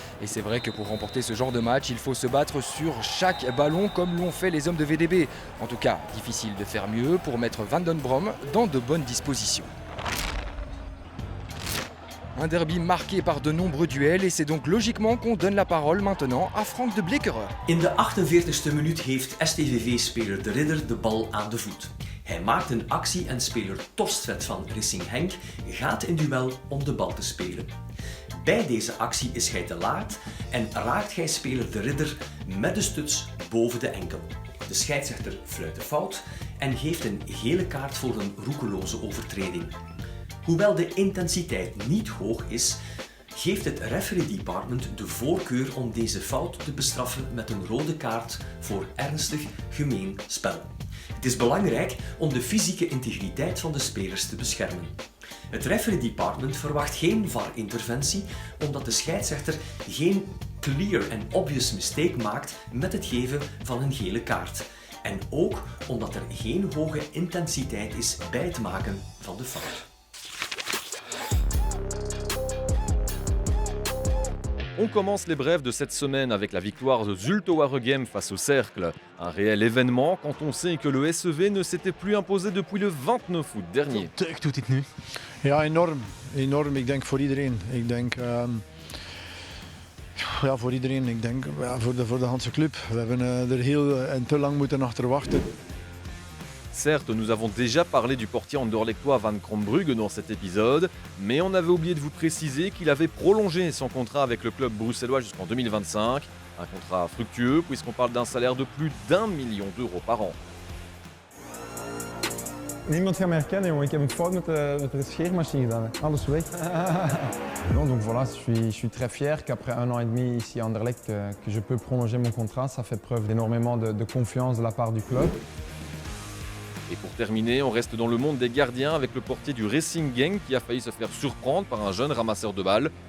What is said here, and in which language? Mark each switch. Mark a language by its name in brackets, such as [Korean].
[French] Et c'est vrai que pour remporter ce genre de match, il faut se battre sur chaque ballon comme l'ont fait les hommes de VDB. En tout cas, difficile de faire mieux pour mettre Van den Brom dans de bonnes dispositions. Un derby marqué par de nombreux duels et c'est donc logiquement qu'on donne la parole maintenant à Frank de Blikkeren. [Dutch] In de 48e minuut heeft STVV-speler De Ridder de bal aan de voet. Hij maakt een actie en speler Torstvedt van Racing Henk gaat in duel om de bal te spelen. Bij deze actie is hij te laat en raakt hij speler De Ridder met de stuts boven de enkel. De scheidsrechter fluit de fout en geeft een gele kaart voor een roekeloze overtreding. Hoewel de intensiteit niet hoog is, geeft het referee department de voorkeur om deze fout te bestraffen met een rode kaart voor ernstig gemeen spel. Het is belangrijk om de fysieke integriteit van de spelers te beschermen. Het referee department verwacht geen VAR-interventie omdat de scheidsrechter geen [English] clear and obvious mistake [Dutch] maakt met het geven van een gele kaart. En ook omdat er geen hoge intensiteit is bij het maken van de fout. [French] On commence les brèves de cette semaine avec la victoire de Zulte Waregem face au Cercle. Un réel événement quand on sait que le SEV ne s'était plus imposé depuis le 29 août dernier. [Dutch] Tuurlijk doet hij het nu. Ja, enorm. Enorm. Ik denk voor iedereen. Ik denk voor iedereen. Ik denk voor de hele club. We hebben er heel en te lang moeten achter wachten. [French] Certes, nous avons déjà parlé du portier anderlechtois Van Krombrugge dans cet épisode, mais on avait oublié de vous préciser qu'il avait prolongé son contrat avec le club bruxellois jusqu'en 2025. Un contrat fructueux puisqu'on parle d'un salaire de plus d'1 million d'euros par an. [Dutch] Niemand gaat me herkennen, jongen. Ik heb een fout met de scheermachine gedaan. Alles weg. [French] Donc voilà, je suis très fier qu'après 1 an et demi ici à Anderlecht, que je peux prolonger mon contrat. Ça fait preuve d'énormément de confiance de la part du club. Et pour terminer, on reste dans le monde des gardiens avec le portier du Racing Genk qui a failli se faire surprendre par un jeune ramasseur de balles.